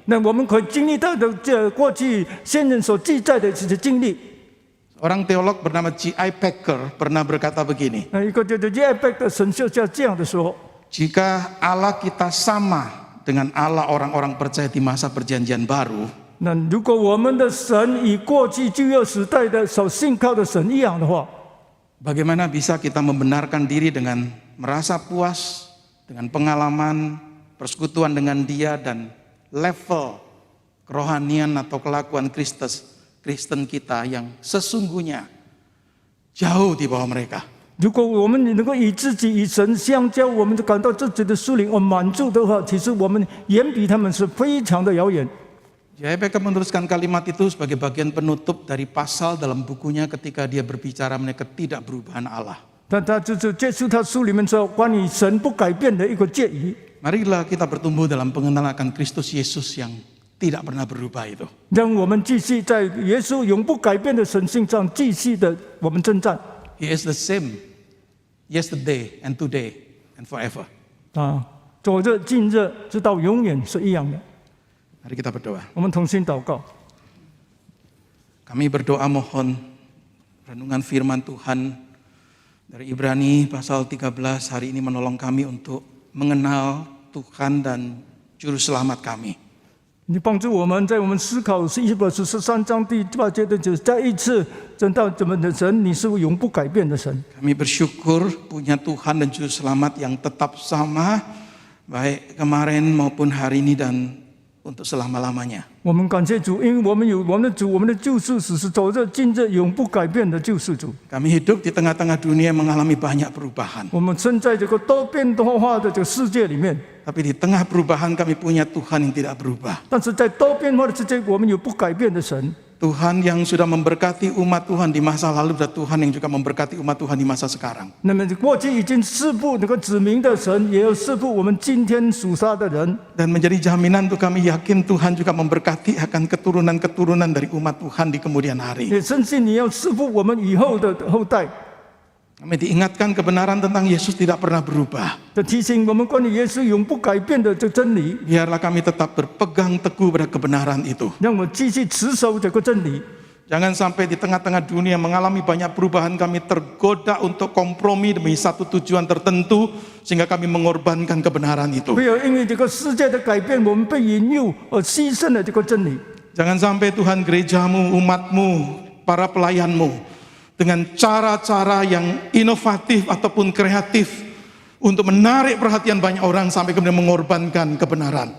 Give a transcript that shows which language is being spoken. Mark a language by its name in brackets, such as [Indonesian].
[Chinese] 那我们可以经历到的这过去先人所记载的这些经历。 [Indonesian] Orang teolog bernama G.I. Packer pernah berkata begini, [Chinese] 一个叫做耶贝的神学家这样的说： [Indonesian] jika Allah kita sama dengan Allah orang-orang percaya di masa perjanjian baru, [Chinese] 那如果我们的神与过去旧约时代的所信靠的神一样的话， [Indonesian] bagaimana bisa kita membenarkan diri dengan merasa puas, dengan pengalaman, persekutuan dengan Dia dan level kerohanian atau kelakuan Kristen kita yang sesungguhnya jauh di bawah mereka. [Chinese] 如果我们能够与自己与神相交，我们就感到自己的属灵满足的话，其实我们远比他们是非常的遥远。 J.I.P.K. [Indonesian] menuliskan kalimat itu sebagai bagian penutup dari pasal dalam bukunya ketika dia berbicara mengenai ketidakberubahan Allah. [Chinese] 但他就是接触他书里面说关于神不改变的一个诫语。 [Indonesian] Marilah kita bertumbuh dalam pengenalan akan Kristus Yesus yang tidak pernah berubah itu. [Chinese] 让我们继续在耶稣永不改变的神性上继续的我们征战。 [English] He is the same yesterday and today and forever. [Chinese] 昨日、今日，直到永远是一样的。 [Indonesian] Mari kita berdoa. [Chinese] 我们同心祷告。 [Indonesian] Kami berdoa mohon renungan firman Tuhan dari Ibrani pasal 13 hari ini menolong kami untuk mengenal Tuhan dan Juru Selamat kami. [Chinese] 你帮助我们在我们思考希伯来书13章第8节的，就是再一次知道怎么的神，你是永不改变的神。 [Indonesian] Kami bersyukur punya Tuhan dan Juru Selamat yang tetap sama, baik kemarin maupun hari ini dan untuk selama-lamanya. [Chinese] 我们感谢主，因为我们有我们的主，我们的救赎主是昨日、今日永不改变的救赎主。 [Indonesian] Kami hidup di tengah-tengah dunia yang mengalami banyak perubahan. [Chinese] 我们生在这个多变多化的这个世界里面， [Indonesian] Tapi di tengah perubahan kami punya Tuhan yang tidak berubah. [Chinese] 但是在多变化的世界，我们有不改变的神。 [Indonesian] Tuhan yang sudah memberkati umat Tuhan di masa lalu dan Tuhan yang juga memberkati umat Tuhan di masa sekarang. [Chinese] 那么过去已经赐福那个指明的神，也有赐福我们今天属他的人。 [Indonesian] Dan menjadi jaminan untuk kami yakin Tuhan juga memberkati akan keturunan-keturunan dari umat Tuhan di kemudian hari. [Chinese] 也深信你要赐福我们以后的后代。 [Indonesian] Kami diingatkan kebenaran tentang Yesus tidak pernah berubah. [Chinese] 这提醒我们关于耶稣永不改变的这真理， [Indonesian] Biarlah kami tetap berpegang teguh pada kebenaran itu. [Chinese] 让我们继续持守这个真理。 [Indonesian] Jangan sampai di tengah-tengah dunia mengalami banyak perubahan kami tergoda untuk kompromi demi satu tujuan tertentu sehingga kami mengorbankan kebenaran itu. [Chinese] 不要因为这个世界的改变，我们被引诱而牺牲了这个真理。 [Indonesian] Jangan sampai Tuhan gerejamu, umatmu, para pelayanmu dengan cara-cara yang inovatif ataupun kreatif untuk menarik perhatian banyak orang sampai kemudian mengorbankan kebenaran.